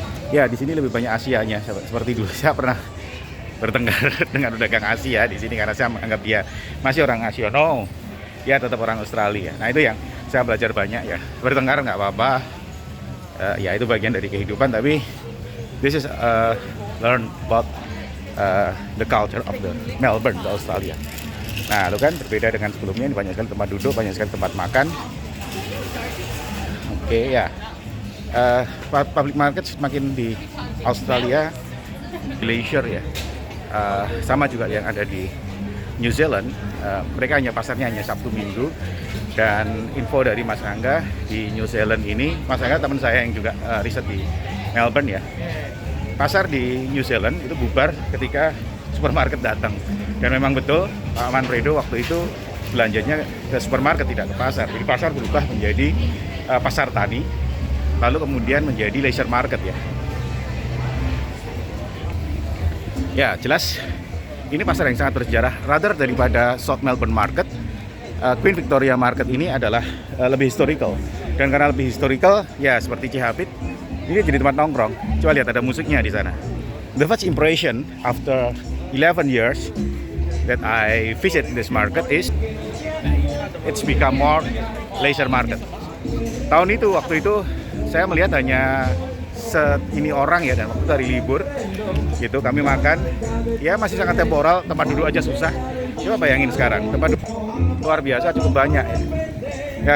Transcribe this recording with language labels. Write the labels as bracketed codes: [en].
[id] Ya di sini lebih banyak Asianya seperti dulu saya pernah bertengkar dengan pedagang Asia di sini karena saya menganggap dia masih orang Asia. No, dia tetap orang Australia. Nah itu yang saya belajar banyak ya. Bertengkar nggak apa-apa, ya itu bagian dari kehidupan. [en] Tapi this is learn about the culture of the Melbourne, the Australia. [id] Nah itu kan berbeda dengan sebelumnya. Ini banyak sekali tempat duduk, banyak sekali tempat makan. Oke ya. Public market semakin di Australia leisure ya. Sama juga yang ada di New Zealand. Mereka pasarnya hanya Sabtu Minggu. Dan info dari Mas Angga di New Zealand ini, Mas Angga teman saya yang juga riset di Melbourne ya. Pasar di New Zealand itu bubar ketika supermarket datang. Dan memang betul Pak Manfredo waktu itu belanjanya ke supermarket tidak ke pasar. Jadi pasar berubah menjadi pasar tani, lalu kemudian menjadi leisure market ya. Ya jelas ini pasar yang sangat bersejarah. Rather daripada South Melbourne Market, Queen Victoria Market ini adalah lebih historical. Dan karena lebih historical, ya seperti Cihapit, ini jadi tempat nongkrong. Coba lihat ada musiknya di sana. [en] The first impression after 11 years that I visit this market is it's become more leisure market. [id] Waktu itu saya melihat hanya ini orang ya, dan waktu dari libur gitu kami makan ya masih sangat temporal, tempat duduk aja susah. Coba bayangin sekarang tempat duduk luar biasa cukup banyak ya.